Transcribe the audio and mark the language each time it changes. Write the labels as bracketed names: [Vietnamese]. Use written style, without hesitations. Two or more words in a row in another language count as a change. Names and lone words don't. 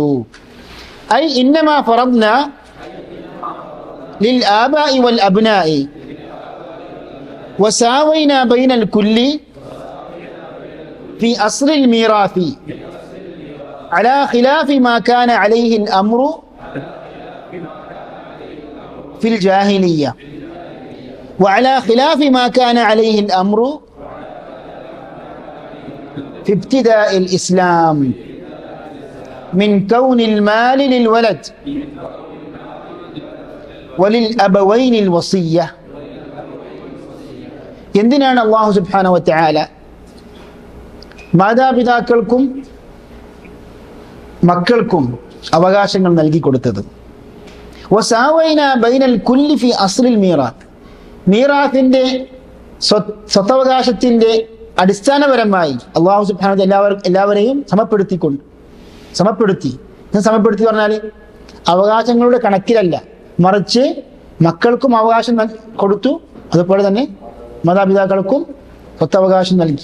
[Arabic] أي إنما فرضنا للآباء والأبناء وساوينا بين الكل في أصل الميراث على خلاف ما كان عليه الأمر في الجاهلية وعلى خلاف ما كان عليه الأمر في ابتداء الإسلام من كون المال للولد وللأبوين الوصية. [Malayalam] എന്തിനാണ് അല്ലാഹു [Arabic] سبحانه وتعالى [Malayalam] മാതാപിതാക്കൾക്കും മക്കൾക്കും അവകാശങ്ങൾ നൽകി കൊടുത്തത്? [Arabic] وساوينا بين الكل في أصل الميراث, [Malayalam] മീറാത്തിന്റെ സ്വത്തവകാശത്തിന്റെ അടിസ്ഥാനപരമായി അല്ലാഹു [Arabic] سبحانه وتعالى [Malayalam] എല്ലാവരെയും സമപ്പെടുത്തി പറഞ്ഞാൽ അവകാശങ്ങളുടെ കണക്കിലല്ല, മറിച്ച് മക്കൾക്കും അവകാശം കൊടുത്തു, അതുപോലെ തന്നെ മാതാപിതാക്കൾക്കും സ്വത്തവകാശം നൽകി.